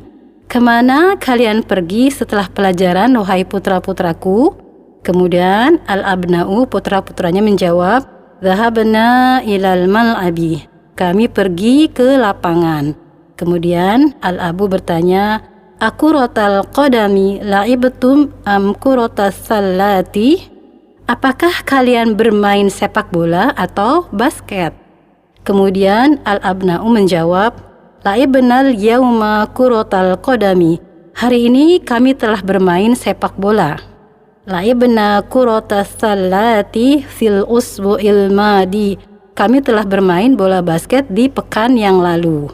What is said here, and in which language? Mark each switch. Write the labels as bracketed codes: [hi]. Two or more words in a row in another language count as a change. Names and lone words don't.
[id] Kemana kalian pergi setelah pelajaran, wahai putra-putraku? Kemudian al-abna'u, putra-putranya menjawab, [ar] ذهبنا إلى الملعب, [id] kami pergi ke lapangan. Kemudian al-abu bertanya, [ar] أكرة القدم لعبتم أم كرة السلة? [id] Apakah kalian bermain sepak bola atau basket? Kemudian al-abna'u menjawab, [ar] لعبنا اليوم كرة القدم, [id] hari ini kami telah bermain sepak bola. [ar] لعبنا كرة السلة في الأسبوع الماضي, [id] kami telah bermain bola basket di pekan yang lalu.